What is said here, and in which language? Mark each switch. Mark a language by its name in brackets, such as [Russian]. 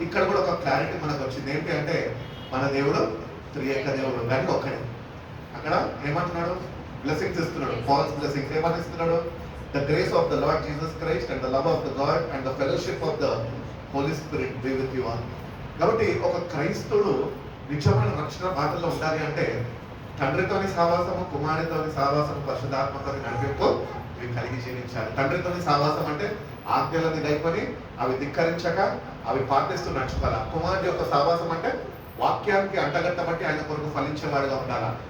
[Telugu] ఇక్కడ కూడా ఒక క్లారిటీ మనకు వచ్చింది. ఏంటి అంటే మన దేవుడు త్రియేక దేవుడు కానీ ఒక్కడే. అక్కడ ఏమంటున్నాడు? బ్లెస్సింగ్స్ ఇస్తున్నాడు, ఫాల్స్ బ్లెస్సింగ్స్. ఏమని ఇస్తున్నాడు? [English] The grace of the Lord Jesus Christ and the love of the God and the fellowship of the Holy Spirit be with you all. [Telugu] కాబట్టి ఒక క్రైస్తవుడు నిజమైన రక్షణ బాటలో ఉండాలి అంటే తండ్రితోని సహవాసము, కుమారుడితోని సహవాసము, పరిశుద్ధాత్మతోని నడిపింపు ఇవి కలిగి జీవించాలి. తండ్రితోని సహవాసం అంటే ఆజ్ఞలను గైకొని అవి ధిక్కరించక అవి పాటిస్తూ నడుచుకోవాలి. కుమారుడి యొక్క సహవాసం అంటే వాక్యానికి అంటగట్టబట్టి ఆయన కొరకు ఫలించేవాడుగా ఉండాలి.